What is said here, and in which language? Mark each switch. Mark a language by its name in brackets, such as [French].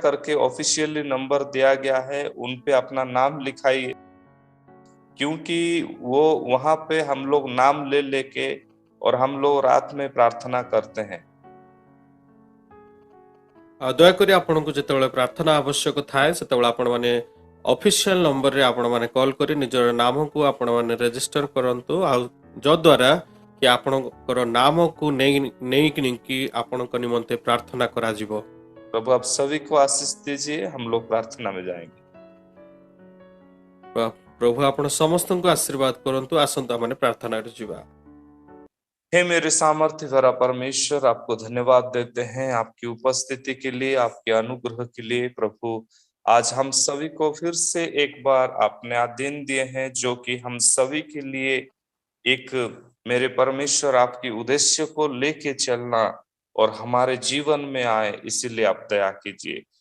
[Hindi] करके officially number दिया गया है, उन पे अपना नाम लिखाइए, क्योंकि वो वहां पे हम लोग नाम ले लेके और हम लोग रात में प्रार्थना करते हैं। [Odia] ଦୟାକରି ଆପଣଙ୍କୁ ଯେତେବେଳେ ପ୍ରାର୍ଥନା ଆବଶ୍ୟକ ଥାଏ ସେତେବେଳେ ଆପଣମାନେ ଅଫିସିଆଲ ନମ୍ବରରେ ଆପଣମାନେ କଲ୍ କରି ନିଜର ନାମକୁ ଆପଣମାନେ ରେଜିଷ୍ଟର କରନ୍ତୁ, ଆଉ ଯଦ୍ୱାରା କି ଆପଣଙ୍କର ନାମକୁ ନେଇକି ଆପଣଙ୍କ ନିମନ୍ତେ ପ୍ରାର୍ଥନା କରାଯିବ। [Hindi] प्रभु आप सभी को आशीष दीजिए, हम लोग प्रार्थना में जाएंगे। [Odia] ପ୍ରଭୁ ଆପଣ ସମସ୍ତଙ୍କୁ ଆଶୀର୍ବାଦ କରନ୍ତୁ। ଆସନ୍ତୁ ଆମେ ପ୍ରାର୍ଥନାରେ ଯିବା। [Hindi] हे मेरे सामर्थ्य भरा परमेश्वर, आपको धन्यवाद देते हैं आपकी उपस्थिति के लिए, आपके अनुग्रह के लिए। प्रभु आज हम सभी को फिर से एक बार आपने दिन दिए हैं, जो कि हम सभी के लिए एक मेरे परमेश्वर आपकी उद्देश्य को लेके चलना और हमारे जीवन में आए, इसीलिए आप दया कीजिए।